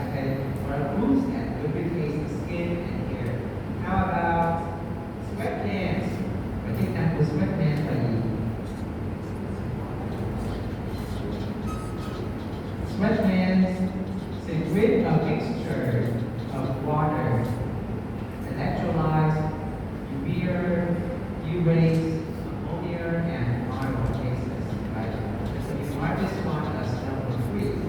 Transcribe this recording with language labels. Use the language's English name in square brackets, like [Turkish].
[English] Okay, waterproofs and lubricates the skin and hair. How about sweat glands? [Vietnamese] Và chức năng của sweat glands là gì? [English] Sweat glands secrete a mixture of water, electrolytes, urea, urate, ammonia, and oil gases. Right? So you mark this one as number 3.